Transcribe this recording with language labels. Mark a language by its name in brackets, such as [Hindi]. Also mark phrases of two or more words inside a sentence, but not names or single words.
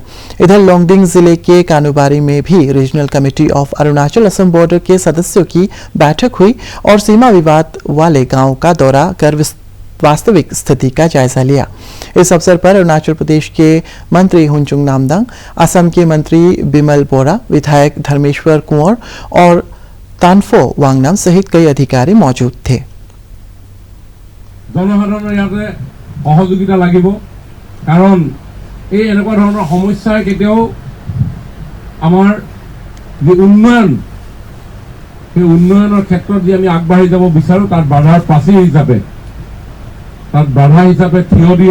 [Hindi] इधर लोंगडिंग जिले के कानूबारी में भी रीजनल कमेटी ऑफ अरुणाचल असम बॉर्डर के सदस्यों की बैठक हुई और सीमा विवाद वाले गाँव का दौरा कर वास्तविक स्थिति का जायजा लिया। इस अवसर पर अरुणाचल प्रदेश के मंत्री हुनचुंग नामदांग, असम के मंत्री बिमल बोरा, विधायक धर्मेश्वर कुंवर और तानफो वांगनाम सहित कई अधिकारी मौजूद थे। [Assamese] জনসাধাৰণৰ ইয়াতে সহযোগিতা লাগিব, কাৰণ এই এনেকুৱা ধৰণৰ সমস্যাই কেতিয়াও আমাৰ যে উন্নয়ন, সেই উন্নয়নৰ ক্ষেত্ৰত যে আমি আগবাঢ়ি যাব বিচাৰো তাত বাধাৰ প্ৰাচীৰ হিচাপে, তাত বাধা হিচাপে থিয় দিয়ে।